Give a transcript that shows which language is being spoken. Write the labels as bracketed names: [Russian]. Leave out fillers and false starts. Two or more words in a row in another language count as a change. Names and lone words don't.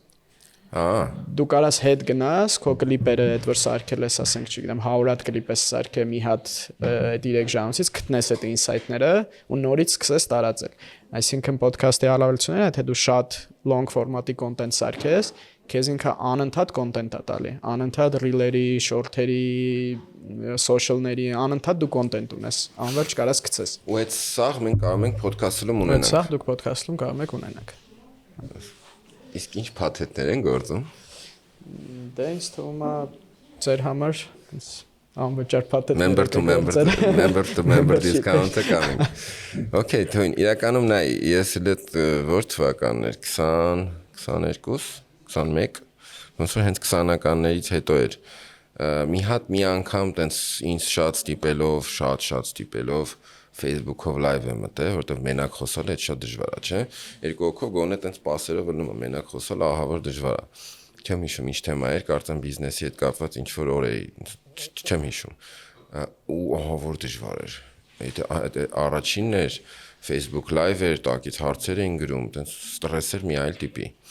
[Armenian] Դու կարաս հետ գնաս, քո կլիպերը այդ որ սարքել ես, ասենք, չգիտեմ, 100 հատ կլիպ ես սարքել մի հատ 3 ժամից, գտնես այդ ինսայթները ու նորից սկսես տարածել։ Այսինքն podcast-ի առավելությունն է, թե դու շատ [English] long format- [Armenian] ի content սարքես, քեզ ինքը անընդհատ content է տալի, անընդհատ reel-երի, short-երի, social-ների, անընդհատ դու content ունես, անverջ կարաս գցես։ Ու այդ սաղ մենք կարող ենք podcast-ում ունենանք։ Այդ սաղ դուք podcast-ում կարող եք ունենաք։ Իսկ ինչ փաթեթներ են գործում։ Դե ինձ թվում է ձեր համար անվճար փաթեթներ։ [English] Member to member discount- [Armenian] ը կամենք։ Okay, թույն, իրականում նայ, ես էլ այդ որ թվականներ 20, 22, 21, ոնց որ հենց 20-ականներից հետո էր մի անգամ տենց ինձ շատ ստիպելով Facebook-ով live եմ մտել, որտեղ մենակ խոսալը շատ դժվար է, չէ՞։ Երկու հոգով գոնե տենց պասերով լնում մենակ խոսալը ահա որ դժվար է։ Չեմ հիշում ինչ թեմա էր, կարծեմ բիզնեսի հետ կապված ինչ որ օր էի, չեմ հիշում։ Ու ահա որ դժվար էր։ Այդ առաջինն էր Facebook live էր, տակից հարցեր էին գրում, տենց ստրես էր մի այլ տիպի։